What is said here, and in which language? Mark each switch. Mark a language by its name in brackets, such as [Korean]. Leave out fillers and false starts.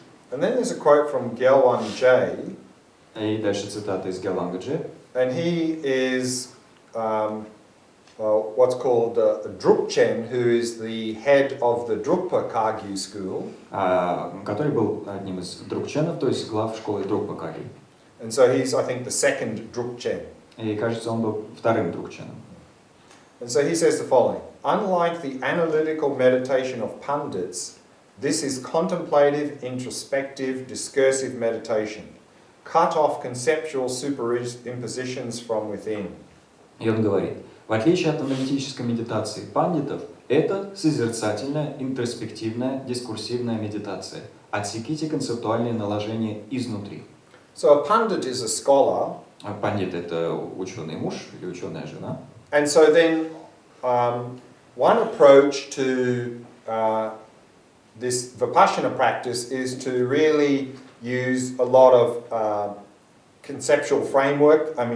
[English] And then there's a quote from Gelwang J. [Russian] И дальше цитата из Геланга Дже. [English] And he is what's called a dzogchen, who is the head of the Drukpa Kagyu school. [Russian] Который был одним из друкченов, то есть глав школы Друкпа Кагью. [English] And so he's, I think, the second Drukchen. [Russian] И, кажется, он был вторым друкченом. [English] And so he says the following: "Unlike the analytical meditation of pundits, This is contemplative, introspective, discursive meditation. Cut off conceptual superimpositions from within. [Russian] И он говорит, в отличие от аналитической медитации пандитов, это созерцательная, интроспективная, дискурсивная медитация. Отсеките концептуальные наложения изнутри. [English] So a pundit is a scholar. [Russian] Пандит — это ученый муж или ученая жена. [English] And so then one approach to this Vipassana practice is to really use a lot of conceptual framework.